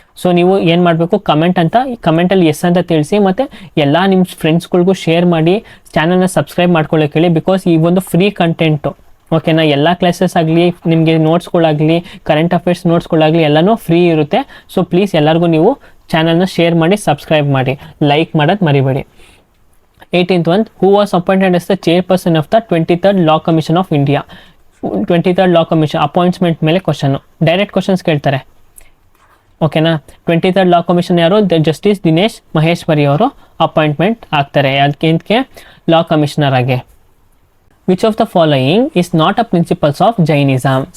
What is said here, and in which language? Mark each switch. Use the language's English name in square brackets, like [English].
[Kannada] So ನೀವು ಏನು ಮಾಡಬೇಕು, ಕಮೆಂಟಲ್ಲಿ ಎಸ್ ಅಂತ ತಿಳಿಸಿ, ಮತ್ತು ಎಲ್ಲ ನಿಮ್ಮ ಫ್ರೆಂಡ್ಸ್ಗಳಿಗೂ ಶೇರ್ ಮಾಡಿ. ಚಾನಲ್ನ ಸಬ್ಸ್ಕ್ರೈಬ್ ಮಾಡ್ಕೊಳ್ಳೋಕೆ ಹೇಳಿ. ಬಿಕಾಸ್ ಈ ಒಂದು ಫ್ರೀ ಕಂಟೆಂಟು. ಓಕೆನಾ. ಎಲ್ಲ ಕ್ಲಾಸಸ್ ಆಗಲಿ, ನಿಮಗೆ ನೋಟ್ಸ್ಗಳಾಗಲಿ, ಕರೆಂಟ್ ಅಫೇರ್ಸ್ ನೋಟ್ಸ್ಗಳಾಗಲಿ ಎಲ್ಲನೂ ಫ್ರೀ ಇರುತ್ತೆ. ಸೊ ಪ್ಲೀಸ್ ಎಲ್ಲರಿಗೂ ನೀವು ಚಾನಲ್ನ ಶೇರ್ ಮಾಡಿ, ಸಬ್ಸ್ಕ್ರೈಬ್ ಮಾಡಿ, ಲೈಕ್ ಮಾಡೋದು ಮರಿಬೇಡಿ. [English] 18th one, who was appointed as the chairperson of the 23rd Law Commission of India. [Kannada] 23rd Law Commission appointment ಮೇಲೆ ಕ್ವಶನ್ನು, ಡೈರೆಕ್ಟ್ ಕ್ವಶನ್ಸ್ ಕೇಳ್ತಾರೆ. ಓಕೆನಾ. 23rd Law Commission ಯಾರು, ಜಸ್ಟಿಸ್ ದಿನೇಶ್ ಮಹೇಶ್ವರಿ ಅವರು ಅಪಾಯಿಂಟ್ಮೆಂಟ್ ಆಗ್ತಾರೆ. ಅದಕ್ಕೆ ಲಾ ಕಮಿಷನರ್ ಆಗಿ. [English] Which of the following is not a principles of Jainism.